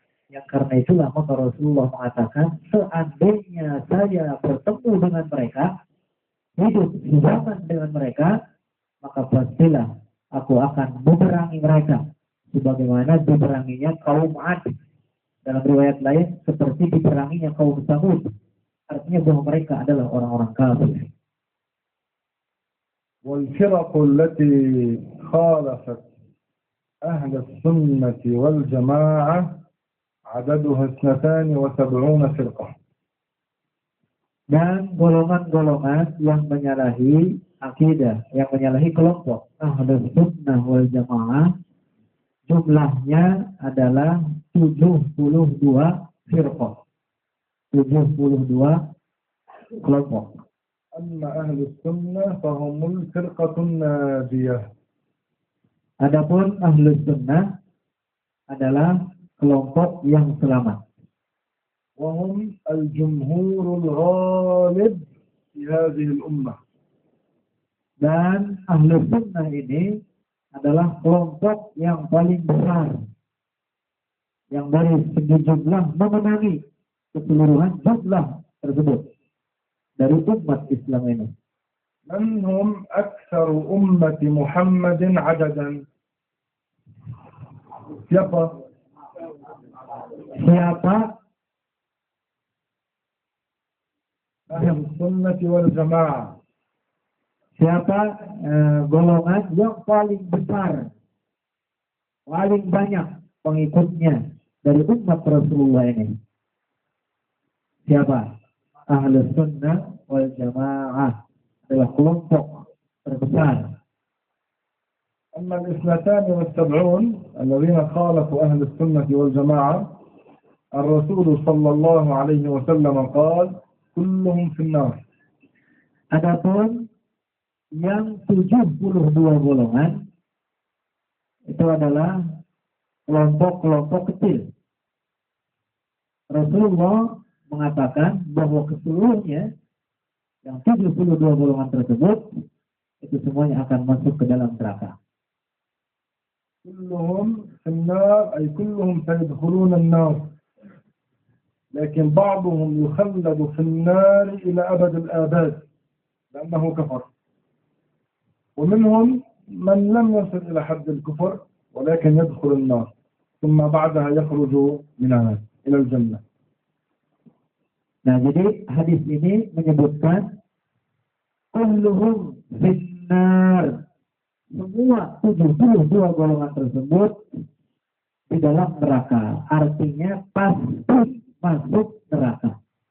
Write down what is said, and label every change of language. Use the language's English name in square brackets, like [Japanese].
[Indonesian] Yang karena itulah maka Rasulullah mengatakan, seandainya saya bertemu dengan mereka, hidup zaman dengan mereka, maka pastilah aku akan memerangi mereka sebagaimana diperanginya kaum Ad. Dalam riwayat lain seperti diperanginya kaum Samud. Artinya bahwa mereka adalah orang-orang kafir. [Arabic] والفرق التي خالفت أهل السنة والجماعة عددها 72 فرقة. [Indonesian] Dan golongan-golongan yang menyalahi akidah, yang menyalahi kelompok Ahlus Sunnah wal Jamaah, jumlahnya adalah 72 firqah. 72 kelompok. [Arabic] أما أهل السنة فهم الفرقة الناجية. [Indonesian] Adapun Ahlus Sunnah adalah kelompok yang selamat. [Arabic] وهم الجمهور الغالب في هذه الأمة. [Indonesian] Dan Ahlus Sunnah ini adalah kelompok yang paling besar, yang dari segi jumlah memenangi keseluruhan jumlah tersebut dari umat Islam ini. [Arabic] من هم أكثر أمة محمد عددا؟ [Indonesian] Siapa [Arabic] أهل السنة والجماعة. [Indonesian] Siapa golongan yang paling besar, paling banyak pengikutnya dari umat Rasulullah ini? Siapa? Ahlus Sunnah wal Jamaah adalah kelompok terbesar. [Arabic] أما 72 الذين خالفوا أهل السنة والجماعة الرسول صلى الله عليه وسلم قال كلهم في النار. [Indonesian] Adapun yang 72 golongan itu adalah kelompok-kelompok kecil. Rasulullah mengatakan bahwa keseluruhnya yang 72 golongan tersebut itu semuanya akan masuk ke dalam neraka. [Arabic] كلهم في النار أي كلهم سيدخلون النار، لكن بعضهم يخلد في النار إلى أبد الآباد لأنه كفر، ومنهم من لم يصل إلى حد الكفر ولكن يدخل النار ثم بعدها يخرج منها إلى الجنة. [Indonesian] Nah, jadi hadis ini menyebutkan [Arabic] kulluhum finnar. [Indonesian] Semua 72 golongan tersebut di dalam neraka. Artinya pasti masuk neraka.